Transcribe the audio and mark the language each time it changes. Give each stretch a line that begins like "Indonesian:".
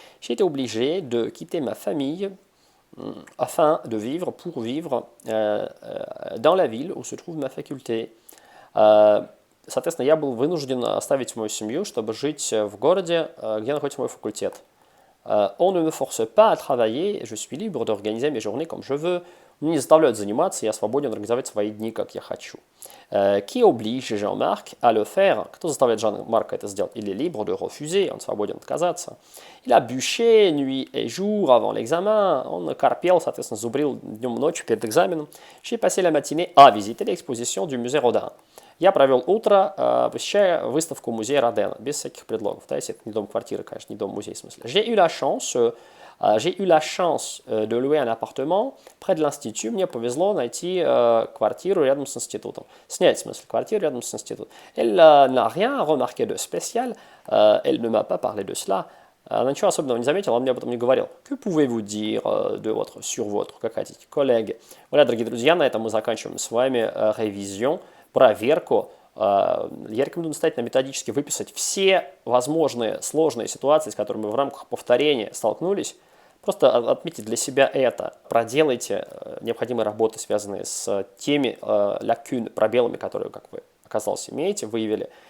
French: J'ai été obligé de quitter ma famille afin de vivre, pour vivre dans la ville où se trouve ma faculté.
Russian: Соответственно, я был вынужден оставить мою семью, чтобы жить в городе, где находится мой факультет.
French: On ne me force pas à travailler, je suis libre d'organiser mes journées comme je veux.
Russian: не заставляют заниматься, я свободен организовать свои дни, как я хочу.
French: Qui oblige Jean-Marc à le faire?
Russian: Кто заставляет Жан-Марка это сделать?
French: Il est libre de refuser,
Russian: он свободен отказаться.
French: Il a bûché nuit et jour avant l'examen,
Russian: он корпел, соответственно, зубрил днем и ночью перед экзаменом.
French: J'ai passé la matinée à visiter l'exposition du musée Rodin.
Russian: Я провел утро, посещая выставку музея Родена, без всяких предлогов. Да, если это не дом-квартира, конечно, не дом-музей в смысле.
French: J'ai eu la chance de louer un appartement près de l'institut.
Russian: Мне повезло найти квартиру рядом с институтом. Снять, в смысле, квартиру рядом с институтом.
French: Elle n'a rien remarqué de spécial. Elle ne m'a pas parlé de cela.
Russian: Она ничего особенного не заметила, он мне об этом не говорил.
French: Que pouvez-vous dire de votre, sur votre,
Russian: как хотите, коллеги. Voilà, дорогие друзья, на этом мы заканчиваем с вами ревизион, проверку. Я рекомендую настоятельно методически выписать все возможные сложные ситуации, с которыми вы в рамках повторения столкнулись. Просто отметьте для себя это. Проделайте необходимые работы, связанные с теми лакюн, пробелами, которые, как вы, оказалось, имеете, выявили.